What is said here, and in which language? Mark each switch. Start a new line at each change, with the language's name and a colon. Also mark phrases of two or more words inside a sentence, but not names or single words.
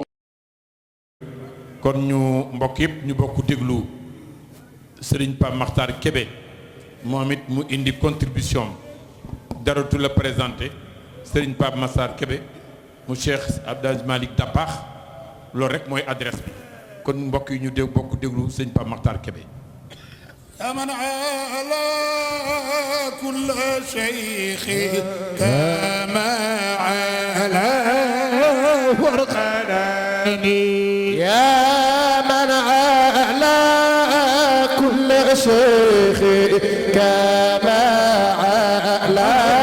Wolof: kon ñu mbokk yëpp ñu bokk déglu Serigne Pape Makhtar Kébé moom it mu indi contribution daratu la présenté Serigne Pape Makhtar Kébé mu Cheikh Abdou Aziz Malick Dabakh loolu rek mooy adresse bi kon mbokk yi ñu bokk déglu Serigne Pape Makhtar Kébé.
Arabic: يا من على كل شيخ كما على فرقاني يا من على كل شيخ كما على